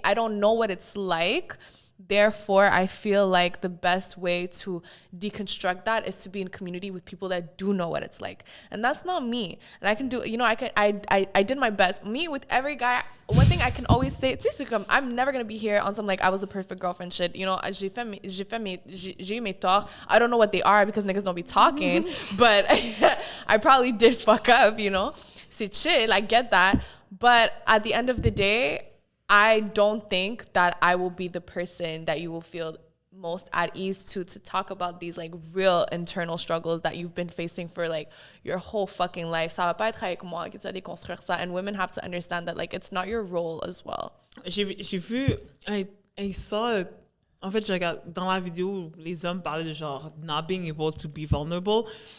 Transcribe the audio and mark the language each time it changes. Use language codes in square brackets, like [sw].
[en] I don't know what it's like. Therefore, I feel like the best way to deconstruct that is to be in community with people that do know what it's like. And that's not me. And I can do, I did my best. Me, with every guy, one thing I can always say, I'm never going to be here on some, like, I was the perfect girlfriend shit. You know, [fr] j'ai eu mes torts. [en] I don't know what they are because niggas don't be talking. But I probably did fuck up, you know. [fr] C'est chill, [en] I get that. But at the end of the day, I don't think that I will be the person that you will feel most at ease to talk about these like real internal struggles that you've been facing for like your whole fucking life. [fr] Ça va pas être avec moi que tu vas déconstruire ça. [en] And women have to understand that like it's not your role as well. [fr] J'ai vu, [en] I saw, [fr] en fait, je regarde dans la vidéo où les hommes parlaient de genre [en] not being able to be vulnerable.